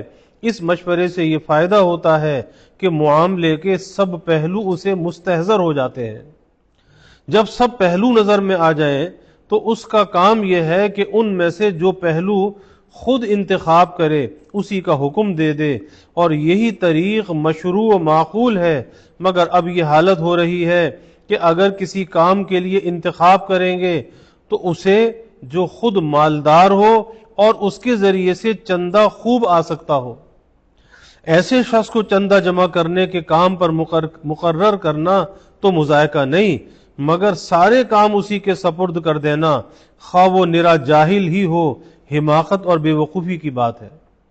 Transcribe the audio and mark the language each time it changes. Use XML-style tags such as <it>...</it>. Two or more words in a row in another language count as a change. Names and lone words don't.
<ur>اس مشورے سے یہ فائدہ ہوتا ہے کہ معاملے کے سب پہلو اسے مستحضر ہو جاتے ہیں۔ جب سب پہلو نظر میں آ جائیں تو اس کا کام یہ ہے کہ ان میں سے جو پہلو خود انتخاب کرے اسی کا حکم دے دے، اور یہی طریق مشروع و معقول ہے۔ مگر اب یہ حالت ہو رہی ہے کہ اگر کسی کام کے لیے انتخاب کریں گے تو اسے جو خود مالدار ہو اور اس کے ذریعے سے چندہ خوب آ سکتا ہو، ایسے شخص کو چندہ جمع کرنے کے کام پر مقرر کرنا تو مذائقہ نہیں، مگر سارے کام اسی کے سپرد کر دینا، خواہ وہ نرا جاہل ہی ہو، حماقت اور بے وقوفی کی بات ہے۔</ur>